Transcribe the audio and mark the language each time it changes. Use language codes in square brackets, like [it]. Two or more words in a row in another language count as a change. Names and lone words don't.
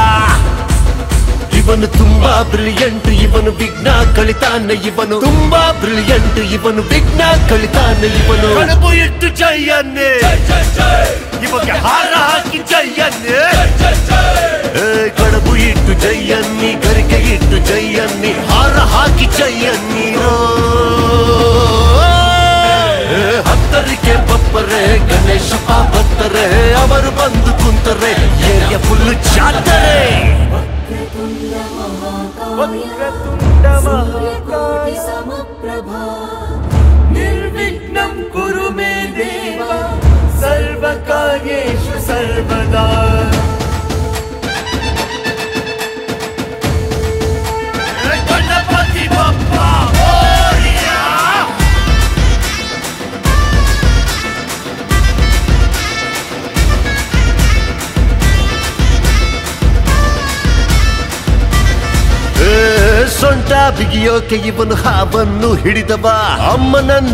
[kn] ಇವನು ತುಂಬಾ ಬ್ರಿಲಿಯಂಟ್ ಇವನು ವಿಘ್ನ ಕಳಿತಾನೆ ಇವನು ತುಂಬಾ ಬ್ರಿಲಿಯಂಟ್ ಇವನು ವಿಘ್ನ ಕಳಿತಾನೆ ಇವನು ಕಡುಬು ಇಟ್ಟು ಜಯನ್ನೇ ಇವಾಗ ಹಾರ ಹಾಕಿ ಜಯನ್ನೇ ಕಡುಬು ಇಟ್ಟು ಜಯನ್ನಿ ಗರಿಕೆ ಇಟ್ಟು ಜಯನ್ನಿ ಹಾರ ಹಾಕಿ ಜಯನ್ನಿ ಹತ್ತರಿಕೆ ಬಪ್ಪರೆ ಗಣೇಶಪ್ಪ ಬತ್ತರೆ ಅವರು ಬಂದು ಕುಂತರೆ [en] area full [kn] ಜಾತರೆ [sa] वक्रतुण्ड महाकाय समप्रभा निर्विघ्नं कुरु मे देव सर्वकार्येषु सर्वदा [mr] गणपति बप्पा मोरया [kn] ಸೊಂಟ ಬಿಗಿಯೋಕೆ ಇವನು ಹಾವನ್ನು ಹಿಡಿದವ ಅಮ್ಮನನ್ನು